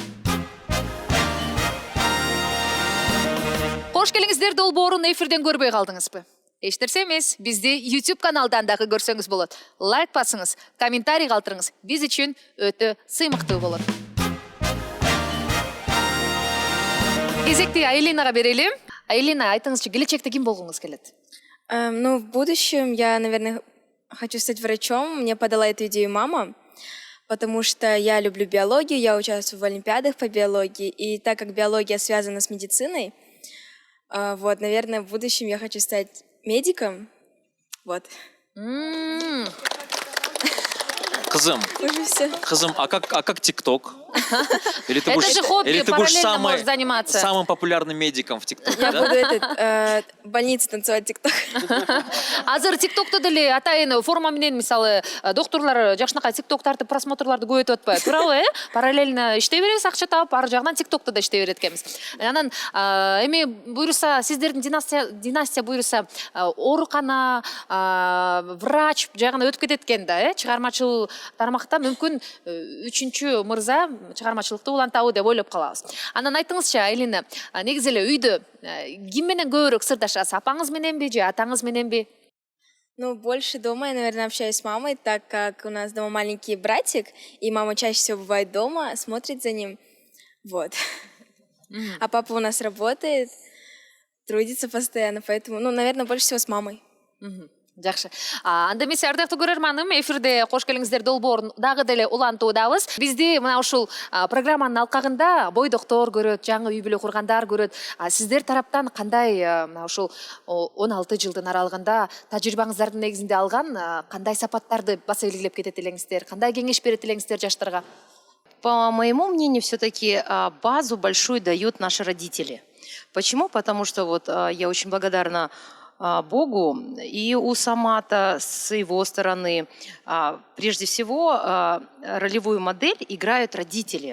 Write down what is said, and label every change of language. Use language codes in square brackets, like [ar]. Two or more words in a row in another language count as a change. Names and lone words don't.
[ky] Кош келиңиздер, долбоорун эфирден көрбөй калдыңызбы? Эчтерсе эмес, бизди YouTube каналдан дагы көрсөңүз болот. Лайк басыңыз, комментарий калтырыңыз. Биз үчүн өтө сыймыктуу болот. Кезекти Айлинага берели. Айлина, айтыңызчы, келечекте ким болгуңуз келет? [ru] Ну, в будущем я, наверное, хочу стать врачом. Мне подала эту идею мама, потому что я люблю биологию, я участвую в олимпиадах по биологии, и так как биология связана с медициной, вот, наверное, в будущем я хочу стать медиком. Вот. Кызым, а как ТикТок? Или ты Это будешь, же хобби, или ты будешь параллельно можешь заниматься. самым популярным медиком в ТикТоке, Я да? буду в больнице танцевать тикток. [ky] Азыр ТикТокто деле атайын форма менен мисалы докторлор жакшынакай ТикТок тартып просмотрларды көбөйтүп атпайбы, туурабы? Параллельно иштей беребиз, акча таап, ар жагынан ТикТокто да иштей берет экенбиз. Анан эми буюрса сиздердин династия буюрса оорукана, врач жагына өтүп кетет экен да, чыгармачыл тармакта мүмкүн үчүнчү мырза чыгармачылыкты улантабы деп ойлоп калабыз. Анан айтыңызчы, Айлина, негизи эле үйдө ким менен көбүрөөк сырдашасыз? Апаңыз мененби же атаңыз мененби? [ru] Ну, больше дома я, наверное, общаюсь с мамой, так как у нас дома маленький братик, и мама чаще всего бывает дома, смотрит за ним. Вот. А папа у нас работает, трудится постоянно, поэтому, ну, наверное, больше всего с мамой. [ky] Жакшы. Анда эмесе ардактуу көрөрманым, эфирде кош келиңиздер долбоорун дагы деле улантуудабыз. Бизди мына ушул программанын алкагында бойдоктор көрөт, жаңы үй бүлө кургандар көрөт. Сиздер тараптан кандай мына ушул 16 жылдын аралыгында тажрыйбаңыздардын негизинде алган кандай сапаттарды баса белгилеп кетет элеңиздер? Кандай кеңеш берет элеңиздер жаштарга? [ru] По моему мнению, все-таки базу большую дают наши родители. Почему? Потому что вот я очень благодарна Богу и у Самата с его стороны. Прежде всего, ролевую модель играют родители.